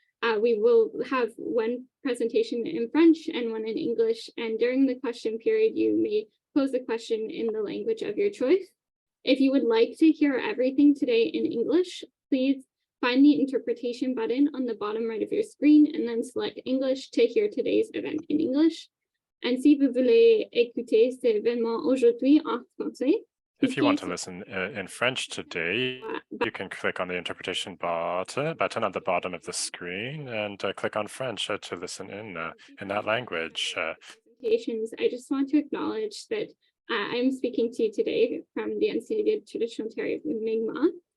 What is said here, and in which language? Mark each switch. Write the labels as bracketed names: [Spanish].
[English] We will have one presentation in French and one in English, and during the question period, you may pose a question in the language of your choice. If you would like to hear everything today in English, please find the interpretation button on the bottom right of your screen and then select English to hear today's event in English. [French] And si vous voulez écouter cet événement aujourd'hui en français, [English] if you want to listen in French today, you can click on the interpretation button at the bottom of the screen and click on French to listen in that language. I just want to acknowledge that I'm speaking to you today from the unceded traditional territory of Mi'kmaq.